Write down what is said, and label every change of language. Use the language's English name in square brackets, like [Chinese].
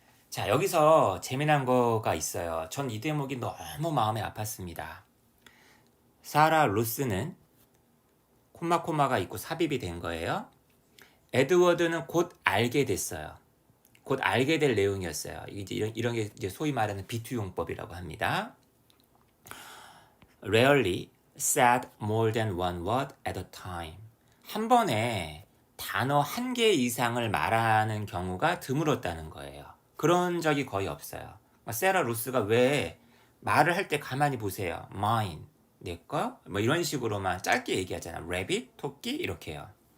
[Korean] 자, 여기서 재미난 거가 있어요. 전 이 대목이 너무 마음에 아팠습니다. 사라 루스는 콤마가 있고 삽입이 된 거예요. 에드워드는 곧 알게 됐어요. 곧 알게 될 내용이었어요. 이런 게 이제 소위 말하는 비투용법이라고 합니다. [English] Rarely said more than one word at a time. [Korean] 한 번에 단어 한 개 이상을 말하는 경우가 드물었다는 거예요. 그런 적이 거의 없어요. 세라 루스가 왜 말을 할 때 가만히 보세요. mine, 내 거? 뭐 이런 식으로만 짧게 얘기하잖아. rabbit, 토끼 이렇게요.